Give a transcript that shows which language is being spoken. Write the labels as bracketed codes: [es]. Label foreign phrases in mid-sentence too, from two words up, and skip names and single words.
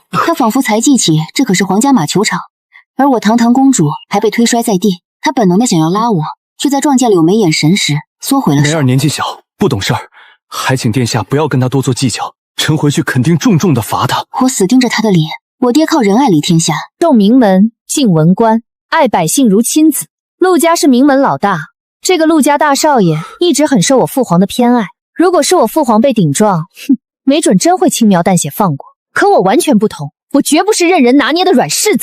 [zh] 他仿佛才記起這可是皇家馬球場，而我堂堂公主還被推摔在地。他本能地想要拉我，卻在撞見柳眉眼神時縮回了手。梅兒年紀小，不懂事兒，還請殿下不要跟他多做計較。臣回去肯定重重的罰他。我死盯着他的臉。我爹靠仁愛理天下，動名門，敬文官，愛百姓如親子。陸家是名門老大，這個陸家大少爺一直很受我父皇的偏愛。如果是我父皇被頂撞，沒準真會輕描淡寫放過。可我完全不同，我絕不是任人拿捏的軟柿子。